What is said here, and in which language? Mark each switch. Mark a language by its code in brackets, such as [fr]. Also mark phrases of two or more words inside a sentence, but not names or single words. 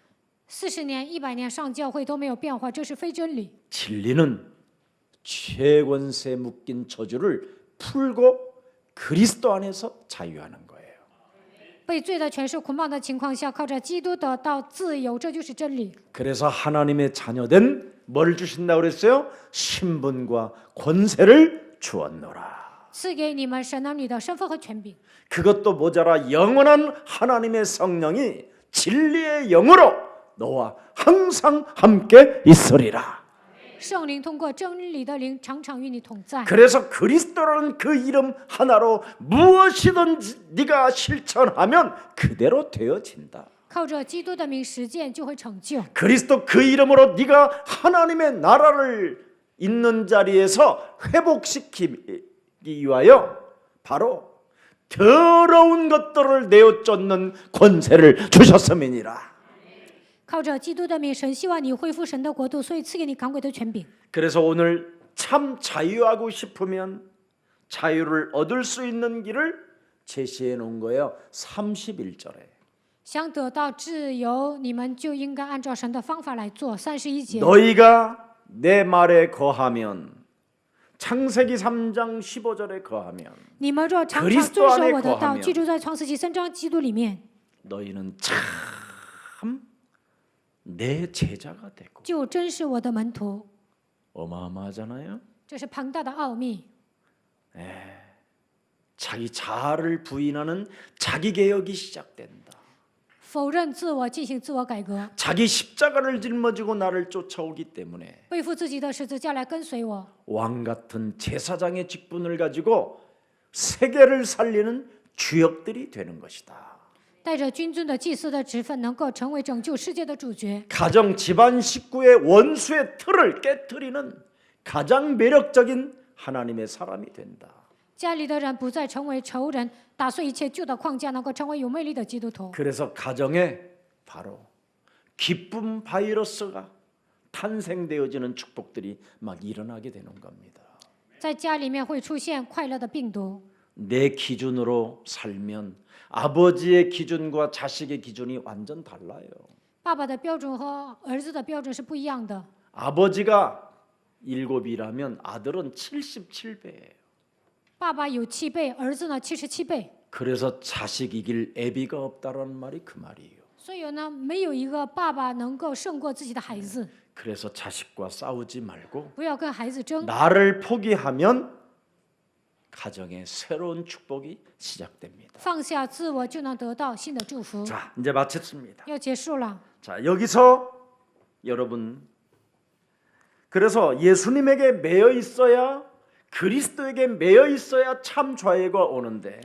[zh] 40 年、100年上教会都没有变化，这是非真理。 [ko] 진리는 죄 권세 묶인 저주를 풀고 그리스도 안에서 자유하는 거예요. [zh] 被罪的权势捆绑的情况下，靠着基督得到自由，这就是真理。 [ko] 그래서 하나님의 자녀된 뭘 주신다고 그랬어요? 신분과 권세를 주었노라. [zh] 赐给你们神儿女的身份和权柄。 [ko] 그것도 모자라 영원한 하나님의 성령이 진리의 영으로 너와 항상 함께 있으리라. [zh] 圣灵通过真理的灵，常常与你同在。 [ko] 그래서 그리스도라는 그 이름 하나로 무엇이든지 네가 실천하면 그대로 되어진다. [zh] 靠着基督的名实践，就会成就。 [ko] 그리스도 그 이름으로 네가 하나님의 나라를 있는 자리에서 회복시키기 위하여 바로 더러운 것들을 내어 쫓는 권세를 주셨음이니라. [zh] 靠着基督的名，神希望你恢复神的国度，所以赐给你赶鬼的权柄。 [ko] 그래서 오늘 참 자유하고 싶으면 자유를 얻을 수 있는 길을 제시해 놓은 거예요. 31절에. [zh] 想得到自由，你们就应该按照神的方法来做。31节， [ko] 너희가 내 말에 거하면 창세기 3장 15절에 거하면 [zh] 你们若常常 [ko] 그리스도 [zh] 遵守 [ko] 안에 [zh] 我的道， [ko] 거하면 [zh] 居住在创世纪3章基督里面， [ko] 너희는 참 내 제자가 되고 [zh] 就真是我的门徒。 [ko] 어마어마하잖아요. [zh] 这是庞大的奥秘。 [ko] 자기 자아를 부인하는 자기 개혁이 시작된다. [zh] 否认自我，进行自我改革， [ko] 자기 십자가를 짊어지고 나를 쫓아오기 때문에 [zh] 背负自己的十字架来跟随我。 [ko] 왕 같은 제사장의 직분을 가지고 세계를 살리는 주역들이 되는 것이다. [zh] 带着君尊的祭司的职分，能够成为拯救世界的主角。 [ko] 가정 집안 식구의 원수의 틀을 깨트리는 가장 매력적인 하나님의 사람이 된다. [zh] 家里的人不再成为仇人，打碎一切旧的框架，能够成为有魅力的基督徒。 [ko] 그래서 가정에 바로 기쁨 바이러스가 탄생되어지는 축복들이 막 일어나게 되는 겁니다. [zh] 在家里面会出现快乐的病毒。 [ko] 내 기준으로 살면 아버지의 기준과 자식의 기준이 완전 달라요. [zh] 爸爸的标准和儿子的标准是不一样的。 [ko] 아버지가 7이라면 아들은 77배예요. [zh] 爸爸有7倍，儿子呢77倍。 [ko] 그래서 자식 이길 애비가 없다라는 말이 그 말이에요. [zh] 所以呢，没有一个爸爸能够胜过自己的孩子。 [ko] 그래서 자식과 싸우지 말고 [zh] 不要跟孩子争， [ko] 나를 포기하면 가정에 새로운 축복이 시작됩니다. [zh] 放下自我，就能得到新的祝福。 [ko] 자, 이제 마쳤습니다. [zh] 要结束了， [ko] 자, 여기서 여러분 그래서 예수님에게 매여 있어야 그리스도에게 매여 있어야 참 자유가 오는데